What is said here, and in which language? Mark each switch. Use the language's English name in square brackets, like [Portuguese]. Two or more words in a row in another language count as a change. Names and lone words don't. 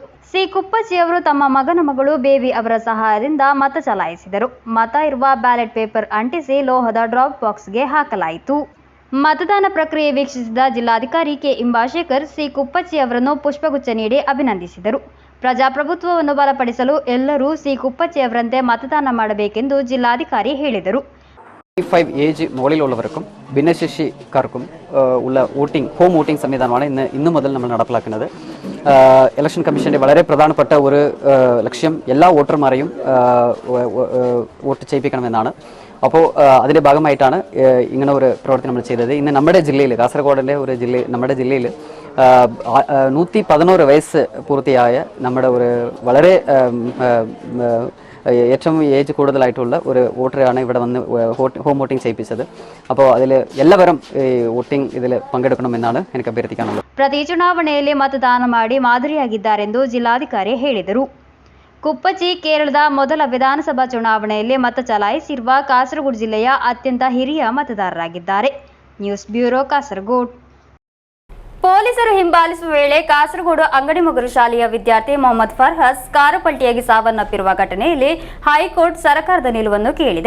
[Kannada] ಸಿ ಕುಪ್ಪಚ್ಚಿ ಅವರು ತಮ್ಮ ಮಗನ ಮಗಳು ಬೇಬಿ ಅವರ ಸಹಾಯದಿಂದ ಮತ ಚಲಾಯಿಸಿದರು. ಮತ ಇರುವ [English] ballot paper [Kannada] ಅಂಟಿಸಿ ಲೋಹದ ಡ್ರಾಪ್ ಬಾಕ್ಸ್ಗೆ ಹಾಕಲಾಯಿತು. ಮತದಾನ ಪ್ರಕ್ರಿಯೆ ವೀಕ್ಷಿಸಿದ ಜಿಲ್ಲಾಧಿಕಾರಿ ಕೆ ಇಂಬಾಶೇಖರ್ ಸಿ ಕುಪ್ಪಚ್ಚಿ ಅವರನ್ನು ಪುಷ್ಪಗುಚ್ಛ ನೀಡಿ ಅಭಿನಂದಿಸಿದರು. ಪ್ರಜಾಪ್ರಭುತ್ವವನ್ನು ಬಲಪಡಿಸಲು ಎಲ್ಲರೂ சி குப்பச்சி அவரந்தே மತದಾನ ಮಾಡಬೇಕೆಂದು ಜಿಲ್ಲಾಧಿಕಾರಿ ಹೇಳಿದರು. [Malayalam] 5 ഏജ് മുകളിലുള്ളവർക്കും ഭിന്നശേഷിക്കാർക്കും ഉള്ള വോട്ടിംഗ് [English] home voting [Malayalam] സംവിധാനമാണ് ഇന്നു മുതൽ നമ്മൾ നടപ്പിലാക്കുന്നത്. ഇലക്ഷൻ കമ്മീഷന്റെ വളരെ പ്രധാനപ്പെട്ട ഒരു ലക്ഷ്യം എല്ലാ വോട്ടർമാരെയും വോട്ട് ചെയ്യിപ്പിക്കണമെന്നാണ്. അപ്പോൾ അതിൻ്റെ ഭാഗമായിട്ടാണ് ഇങ്ങനെ ഒരു പ്രവർത്തനം നമ്മൾ ചെയ്തത്. ഇന്ന് നമ്മുടെ ജില്ലയിൽ കാസർഗോഡിൻ്റെ ഒരു നമ്മുടെ ജില്ലയിൽ 111 വയസ്സ് പൂർത്തിയായ നമ്മുടെ ഒരു വളരെ ഏറ്റവും ഏജ് കൂടുതലായിട്ടുള്ള ഒരു വോട്ടറാണ് ഇവിടെ വന്ന് [English] home voting [Malayalam] ചെയ്യിപ്പിച്ചത്. അപ്പോൾ അതിൽ എല്ലാവരും വോട്ടിംഗ് ഇതിൽ പങ്കെടുക്കണമെന്നാണ് എനിക്ക് അഭ്യർത്ഥിക്കാനുള്ളത്. [Kannada] ಪ್ರತಿ ಚುನಾವಣೆಯಲ್ಲಿ ಮತದಾನ ಮಾಡಿ ಮಾದರಿಯಾಗಿದ್ದಾರೆಂದು ಜಿಲ್ಲಾಧಿಕಾರಿ ಹೇಳಿದರು. ಕುಪ್ಪಚ್ಚಿ ಕೇರಳದ ಮೊದಲ ವಿಧಾನಸಭಾ ಚುನಾವಣೆಯಲ್ಲಿ ಮತ ಚಲಾಯಿಸಿರುವ ಕಾಸರಗೋಡು ಜಿಲ್ಲೆಯ ಅತ್ಯಂತ ಹಿರಿಯ ಮತದಾರರಾಗಿದ್ದಾರೆ. [English] news bureau, [Kannada] ಕಾಸರಗೋಡು. ಪೊಲೀಸರು ಹಿಂಬಾಲಿಸುವ ವೇಳೆ ಕಾಸರಗೋಡು ಅಂಗಡಿಮುಗರು ಶಾಲೆಯ ವಿದ್ಯಾರ್ಥಿ ಮೊಹಮ್ಮದ್ ಫರ್ಹಾಸ್ ಕಾರು ಪಲ್ಟಿಯಾಗಿ ಸಾವನ್ನಪ್ಪಿರುವ ಘಟನೆಯಲ್ಲಿ ಹೈಕೋರ್ಟ್ ಸರ್ಕಾರದ ನಿಲುವನ್ನು ಕೇಳಿದೆ.